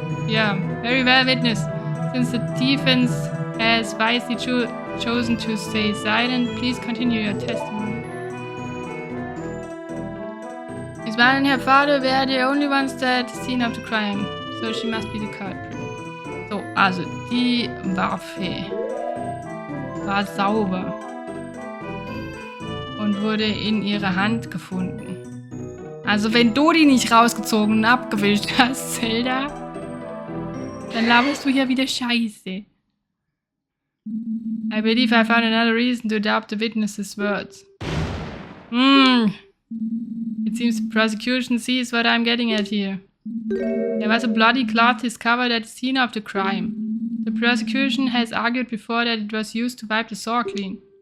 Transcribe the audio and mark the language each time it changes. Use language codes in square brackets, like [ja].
[en] Yeah, very well, witness. Since the defense has wisely chosen to stay silent, please continue your testimony. Miss Marlon and her father were the only ones at the scene of the crime, so she must be the culprit. [de] So, also, die Waffe war sauber und wurde in ihrer Hand gefunden. Also, wenn du die nicht rausgezogen und abgewischt hast, Zelda, dann laberst du hier wieder Scheiße. [en] I believe I found another reason to doubt the witness's words. It seems the prosecution sees what I'm getting at here. There was a bloody cloth discovered at the scene of the crime. The prosecution has argued before that it was used to wipe the saw clean.